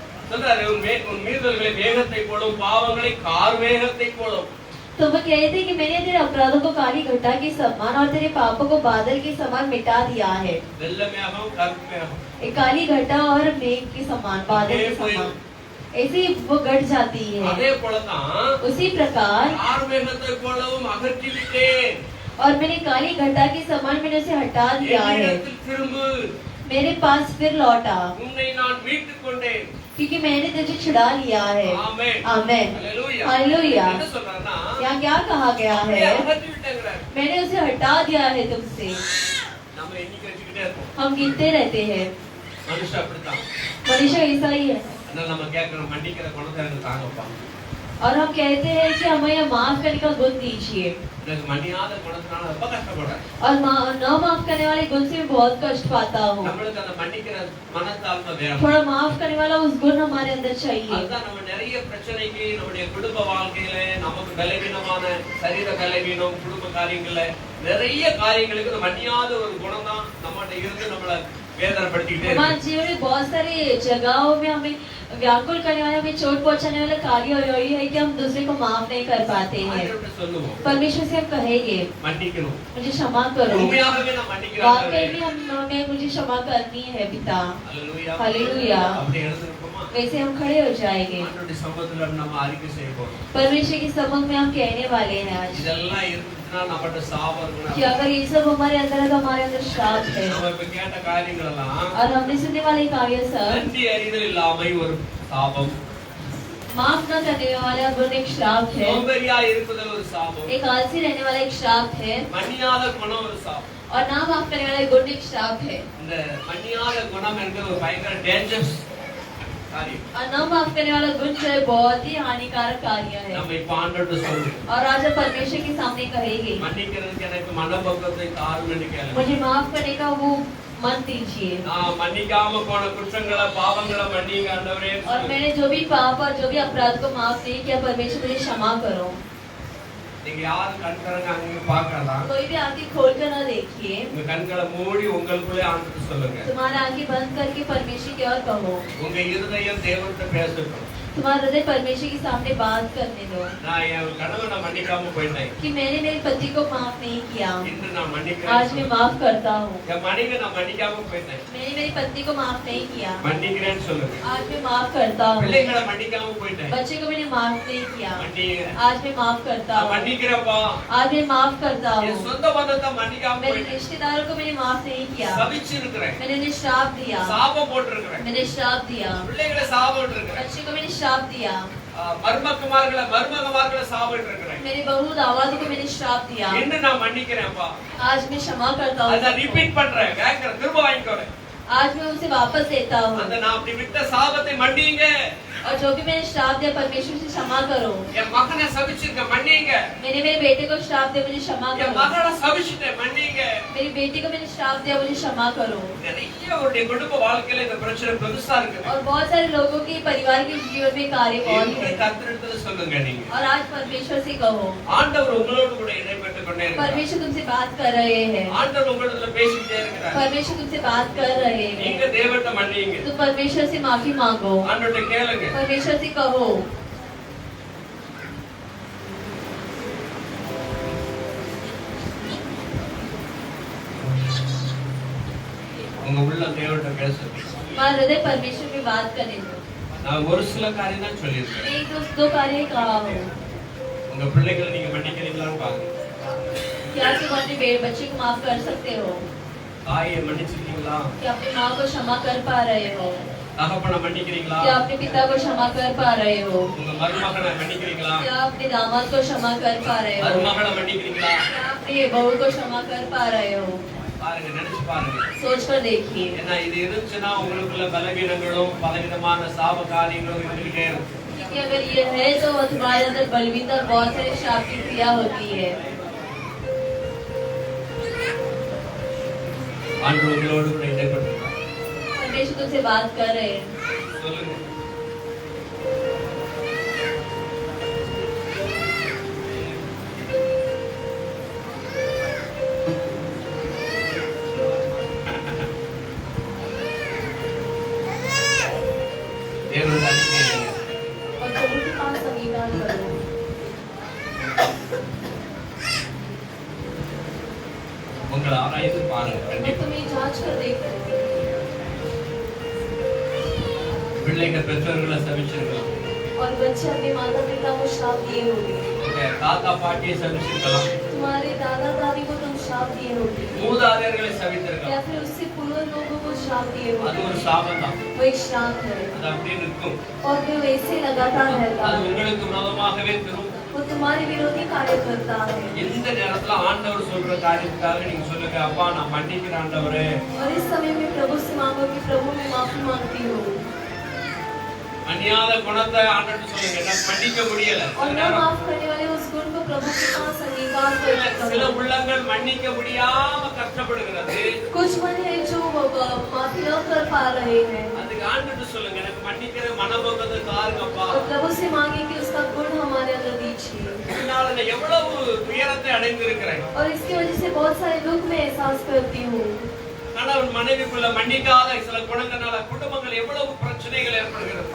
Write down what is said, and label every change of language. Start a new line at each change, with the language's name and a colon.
Tamil: சொல்றாரு உன் மீறுதல்களை மேகத்தை போலவும் பாவங்களை கார் மேகத்தை போலவும்.
Hindi: तो वो कहते हैं कि मैंने तेरे अपराधों को काली घटा के समान और तेरे पापों को बादल के समान मिटा दिया है।
Tamil: வெள்ள மேகம் கருப்பு மேகம்
Hindi: एक काली घटा और मेघ के समान, बादल के
Tamil: அப்படியே
Hindi: समान। ऐसे ही वो घट जाती है।
Tamil: அதே போலதான்
Hindi: उसी प्रकार
Tamil: ஆர்மேகத்தை போலவும் அகற்றி விட்டேன்.
Hindi: और मैंने काली घटा के समान मैंने उसे हटा दिया है।
Tamil: என்னிடத்தில் திரும்பு,
Hindi: मेरे पास फिर लौटा
Tamil: உன்னை நான் மீட்டுக் கொண்டேன்.
Hindi: क्योंकि मैंने तुझे छुड़ा लिया है।
Tamil: ஆமென்.
Hindi: आमेन।
Tamil: ஹalleluya.
Hindi: हालेलुया।
Tamil: என்ன சொல்றாருன்னா,
Hindi: यहाँ क्या कहा गया
Tamil: அப்படியே
Hindi: है?
Tamil: அகற்றி விட்டேங்கிறார்.
Hindi: मैंने उसे हटा दिया है तुमसे।
Tamil: நம்ம எண்ணிக்கை வச்சுக்கிட்டே இருப்போம்.
Hindi: हम गिनते रहते हैं।
Tamil: மனுஷன் அப்படித்தான்.
Hindi: मनुष्य ऐसा ही है।
Tamil: அதனால நம்ம கேட்கிறோம், மன்னிக்கிற குணத்தை எனக்கு தாங்கப்பா.
Hindi: और हम कहते हैं कि हमें माफ करने का गुण दीजिए।
Tamil: எனக்கு மன்னியாத குணத்தினால ரொம்ப கஷ்டப்படுறேன்.
Hindi: और न माफ करने वाले गुण से मैं बहुत कष्ट पाता हूँ।
Tamil: நம்மளுக்கு அந்த மன்னிக்கிற மனத்தாழ்மை வேணும்.
Hindi: थोड़ा माफ करने वाला उस गुण हमारे अंदर चाहिए।
Tamil: அதுதான் நம்ம நிறைய பிரச்சனைக்கு நம்முடைய குடும்ப வாழ்க்கையில நமக்கு பலவீனமான சரீர பலவீனம், குடும்ப காரியங்கள்ல நிறைய காரியங்களுக்கு இந்த மன்னியாத ஒரு குணம் தான் நம்மகிட்ட இருந்து நம்மள வேதனைப்படுத்திக்கிட்டே
Hindi: हमारे
Tamil: இருக்கு.
Hindi: जीवन में बहुत सारी जगहों में हमें व्याकुल करने वाला, हमें चोट पहुंचाने वाला कार्य यही है कि हम दूसरे को माफ नहीं कर पाते हैं।
Tamil: ஆண்டவர்கிட்ட சொல்லுவோம்,
Hindi: परमेश्वर से हम कहेंगे
Tamil: மன்னிக்கணும்.
Hindi: मुझे क्षमा करो।
Tamil: உண்மையாகவே நான் மன்னிக்கிறேன்.
Hindi: वाकई में हमें मुझे क्षमा करनी है पिता।
Tamil: ஹalleluya.
Hindi: हालेलुया।
Tamil: அப்படி எழுந்திருப்போமா?
Hindi: वैसे हम खड़े हो जाएंगे।
Tamil: ஆண்டவருடைய சமூகத்துல நம்ம அறிக்கை செய்ய போறோம்.
Hindi: परमेश्वर के सम्मुख में हम कहने वाले हैं आज
Tamil: இதெல்லாம் இருந்துச்சுன்னா நம்மகிட்ட சாபம்
Hindi: कि
Tamil: இருக்கணும்.
Hindi: अगर ये सब हमारे अंदर है तो हमारे अंदर श्राप है।
Tamil: நம்ம இப்ப கேட்ட காரியங்கள் எல்லாம்
Hindi: और हमने सुनने वाले कार्य सब
Tamil: நன்றி அறிதல் இல்லாமை ஒரு சாபம்.
Hindi: माफ न करने वाला गुण एक श्राप है।
Tamil: சோம்பேறியா இருப்பதில் ஒரு சாபம்.
Hindi: एक आलसी रहने वाला एक श्राप है।
Tamil: மன்னியாத குணம் ஒரு சாபம்.
Hindi: और ना माफ करने वाला गुण एक श्राप है।
Tamil: இந்த மன்னியாத குணம் என்பது ஒரு பயங்கர டேஞ்சரஸ் காரியம்.
Hindi: और न माफ करने वाला गुण जो है बहुत ही हानिकारक कार्य है।
Tamil: நம்ம இப்ப ஆண்டவர்கிட்ட சொல்றோம்,
Hindi: और आज हम परमेश्वर के सामने कहेंगे
Tamil: மன்னிக்கிறதுக்கு எனக்கு மனப்பக்குவத்தை தாரும் என்று கேளுங்க.
Hindi: मुझे माफ करने का वो मन दीजिए।
Tamil: நான் மன்னிக்காம போன குற்றங்களை பாவங்களை மன்னிங்க ஆண்டவரே.
Hindi: और मैंने जो भी पाप और जो भी अपराध को माफ नहीं किया, परमेश्वर मुझे क्षमा करो।
Tamil: நீங்க யாரும் கண் திறங்க அங்க பார்க்கலாம்.
Hindi: कोई भी आंखें खोल कर न देखिए।
Tamil: உங்க கண்களை மூடி உங்களுக்குள்ளே ஆண்டவர்கிட்ட சொல்லுங்க.
Hindi: तुम्हारा आंखें बंद करके परमेश्वर की ओर कहो।
Tamil: உங்க இருதயம் தேவன்கிட்ட பேசட்டும்.
Hindi: तुम्हारा हृदय परमेश्वर के सामने बात करने दो
Tamil: நான் என் கணவனை மன்னிக்காம போயிட்டேன்.
Hindi: कि मैंने मेरे पति को माफ नहीं किया,
Tamil: இன்று நான்
Hindi: आज मैं
Tamil: மன்னிக்கிறேன்.
Hindi: माफ करता हूँ।
Tamil: என் மனைவி நான் மன்னிக்காம போயிட்டேன்.
Hindi: मैंने मेरी पत्नी को माफ नहीं किया,
Tamil: மன்னிக்கிறேன்னு சொல்லுங்க.
Hindi: आज मैं माफ करता हूँ।
Tamil: பிள்ளைகளை மன்னிக்காம போயிட்டேன்.
Hindi: बच्चे को मैंने माफ नहीं किया,
Tamil: மன்னிக்கிறேன்.
Hindi: आज मैं माफ करता
Tamil: நான்
Hindi: हूँ।
Tamil: மன்னிக்கிறேன்ப்பா.
Hindi: आज मैं माफ करता
Tamil: என்
Hindi: हूँ।
Tamil: சொந்த பந்தத்தை மன்னிக்காம
Hindi: मेरे
Tamil: போயிட்டேன்.
Hindi: रिश्तेदारों को मैंने माफ नहीं किया,
Tamil: சபிச்சு இருக்கிறேன்.
Hindi: मैंने उन्हें श्राप दिया,
Tamil: சாபம் போட்டிருக்கிறேன்.
Hindi: मैंने श्राप दिया।
Tamil: பிள்ளைகளை சாபம் இருக்கிறேன்.
Hindi: बच्चे को मैंने श्राप दिया,
Tamil: மருமகமார்களை சாபம் இருக்கிறேன்.
Hindi: मेरे बहू दामादों को मैंने श्राप दिया,
Tamil: என்று நான் மன்னிக்கிறேன்ப்பா.
Hindi: आज मैं क्षमा करता
Tamil: அதை
Hindi: हूँ।
Tamil: ரிப்பீட் பண்றேன், கேட்கிறேன், திரும்ப வாங்கிக்கிறேன்.
Hindi: आज मैं उसे वापस देता हूँ।
Tamil: அந்த நான் அப்படி விட்ட சாபத்தை மன்னிங்க.
Hindi: और जो भी मैंने श्राप दिया, परमेश्वर से क्षमा करो।
Tamil: என் மகனை சபிச்சிருக்கேன், மன்னிங்க.
Hindi: मैंने मेरे बेटे को श्राप दिया, मुझे क्षमा
Tamil: என்
Hindi: करो।
Tamil: மகளை சபிச்சிட்டேன், மன்னிங்க.
Hindi: मेरी बेटी को मैंने श्राप दिया, मुझे क्षमा करो।
Tamil: நிறைய அவருடைய குடும்ப வாழ்க்கையில இந்த பிரச்சனை பெருசா இருக்குது.
Hindi: और बहुत सारे लोगों के परिवार के जीवन में कार्य कौन
Tamil: இன்று
Hindi: है।
Tamil: கர்த்தரிடத்துல சொல்லுங்க நீங்க.
Hindi: और आज परमेश्वर से कहो,
Tamil: ஆண்டவர் உங்களோடு கூட இடைப்பட்டு கொண்டே இருக்கிறார்.
Hindi: परमेश्वर तुमसे बात कर रहे हैं,
Tamil: ஆண்டவர் உங்களிடத்துல பேசிட்டே இருக்கிறார்.
Hindi: परमेश्वर तुमसे बात कर रहे हैं।
Tamil: நீங்க தேவன்கிட்ட மன்னிங்க.
Hindi: तुम परमेश्वर से माफी मांगो,
Tamil: ஆண்டவர்கிட்ட கேளுங்க.
Hindi: परमेश्वर से कहो।
Tamil: உங்க உள்ள தேவன்கிட்ட பேசுங்க.
Hindi: हमारा हृदय परमेश्वर में बात करने दो।
Tamil: நான் ஒரு சில காரியம் தான் சொல்லியிருக்கேன்.
Hindi: एक दो कार्य कहा हो।
Tamil: உங்க பிள்ளைகளை நீங்க மன்னிக்கிறீங்களான்னு பாருங்க.
Hindi: क्या तुम अपने बच्चे को माफ कर सकते हो?
Tamil: தாயை மன்னிச்சிருக்கீங்களா?
Hindi: क्या अपनी माँ को क्षमा कर पा रहे हो?
Tamil: தகப்பனை மன்னிக்கிறீங்களா?
Hindi: क्या अपने पिता को क्षमा कर पा रहे हो?
Tamil: உங்க மருமகனை மன்னிக்கிறீங்களா?
Hindi: क्या अपने दामाद को क्षमा कर पा रहे हो?
Tamil: மருமகளை மன்னிக்கிறீங்களா?
Hindi: क्या अपने बहू को क्षमा कर पा रहे हो?
Tamil: பாருங்க, நினைச்சு பாருங்க.
Hindi: सोच कर देखिए।
Tamil: ஏன்னா இது இருந்துச்சுன்னா உங்களுக்குள்ள பலவீனங்களும் பலவிதமான சாப காரியங்களும் இருந்துகிட்டே இருக்கும்.
Hindi: क्योंकि अगर ये है तो तुम्हारे अंदर बलवीन और बहुत सारी श्राप की क्रिया होती है।
Tamil: ஆண்டவர் உங்களோடு கூட இடைப்பட்டிருக்கார்.
Hindi: परमेश्वर तुमसे बात कर रहे हैं।
Tamil: சொல்லுங்க. தேவனுடைய அறிக்கை என்ன?
Hindi: और प्रभु के पास अंगीकार करो।
Tamil: உங்களை ஆராய்ந்து பாருங்க.
Hindi: और
Tamil: கண்டிப்பா
Hindi: तुम ये जांच कर देखो।
Tamil: பிள்ளைகள் பெற்றோர்களை சபிச்சிருக்கலாம்,
Hindi: और बच्चे अपने माता पिता को श्राप दिए होंगे,
Tamil: உங்க தாத்தா பாட்டியை சபிச்சிருக்கலாம்,
Hindi: तुम्हारे दादा दादी को तुम श्राप दिए होंगे,
Tamil: மூதாதையர்களை
Hindi: या
Tamil: சபித்திருக்கலாம்.
Hindi: फिर उससे पूर्व लोगों को श्राप दिए
Tamil: அது
Hindi: होंगे।
Tamil: ஒரு சாபம் தான்.
Hindi: वो एक श्राप है
Tamil: அது அப்படியே நிற்கும்.
Hindi: और वे वैसे लगातार रहता
Tamil: அது
Hindi: है,
Tamil: உங்களுக்கு விரோதமாகவே திரும்பும்.
Hindi: वो तुम्हारे विरोधी कार्य करता है।
Tamil: எந்த நேரத்துல ஆண்டவர் சொல்ற காரியத்துக்காக நீங்க சொல்லுங்க, அப்பா நான் மன்னிக்கிறேன் ஆண்டவரே.
Hindi: और इस समय में प्रभु से मांगो कि प्रभु मैं माफी मांगती हूँ,
Tamil: மன்னியாத குணத்தை ஆண்டவர்ட்ட சொல்லுங்க, நான் மன்னிக்க முடியல.
Hindi: और न माफ करने वाले उस गुण को प्रभु के पास अंगीकार
Tamil: சில
Hindi: कर।
Tamil: உள்ளங்கள் மன்னிக்க முடியாம கஷ்டப்படுகிறது.
Hindi: कुछ मन है जो माफी न कर पा रहे हैं,
Tamil: அதுக்கு ஆண்டவர்ட்ட சொல்லுங்க, எனக்கு மன்னிக்கிற மனபோகத்தை தாருங்கப்பா.
Hindi: और प्रभु से मांगे कि उसका गुण हमारे अंदर दीजिए।
Tamil: இதனால நான் எவ்வளவு துயரத்தை அடைந்திருக்கிறேன்.
Hindi: और इसकी वजह से बहुत सारे दुख में एहसास करती हूँ।
Tamil: கணவன் மனைவிக்குள்ள மன்னிக்காத சில குணங்களால குடும்பங்கள் எவ்வளவு பிரச்சனைகள் ஏற்படுகிறது.